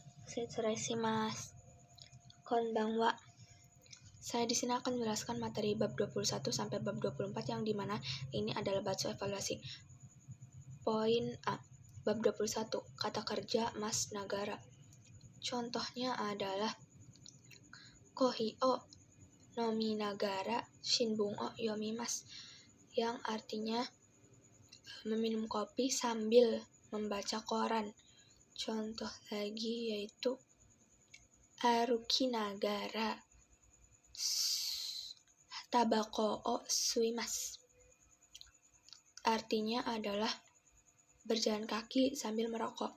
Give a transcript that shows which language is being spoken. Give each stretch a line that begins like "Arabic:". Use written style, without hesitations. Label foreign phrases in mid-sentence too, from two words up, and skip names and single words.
Indonesian: Mas. Konbanwa. Saya di sini akan menjelaskan materi bab 21 sampai bab 24 yang dimana ini adalah batsu evaluasi. Poin A. Bab 21. Kata kerja
Japanese: ますながら.
Indonesian: Contohnya adalah
Japanese: コーヒーを飲みながら新聞を読みます,
Indonesian: yang artinya meminum kopi sambil membaca koran. Contoh lagi yaitu
Japanese: 歩きながらたばこを吸います,
Indonesian: artinya adalah berjalan kaki sambil merokok.